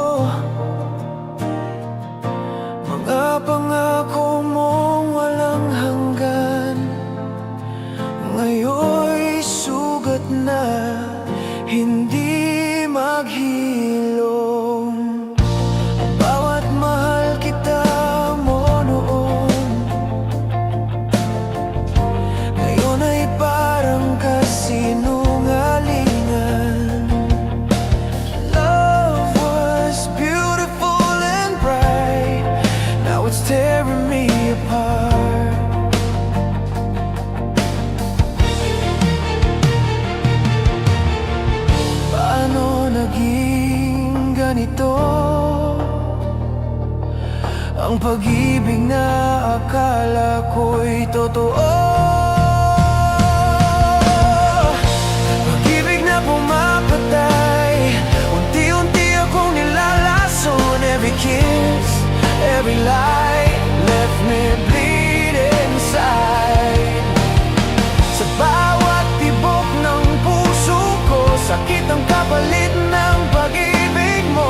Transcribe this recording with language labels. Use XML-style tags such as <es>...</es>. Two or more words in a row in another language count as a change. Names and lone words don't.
<tl>Mga pangako mong walang hanggan, ngayon'y sugat na, hindi maghilom. Ang bawat mahal kita mo noon, ngayon ay parang kasinungalingan.</tl> <en>Love was beautiful and bright, now it's tearing me apart.</en> <tl>Paano naging ganito ang pag-ibig na akala ko'y totoo? Pag-ibig na pumapatay, unti-unti akong nilalason.</tl> <en>Every kiss, every lie left me bleed inside.</en> <tl>Sa bawat tibok ng puso ko, sakit ang kapalit ng pag-ibig mo.</tl>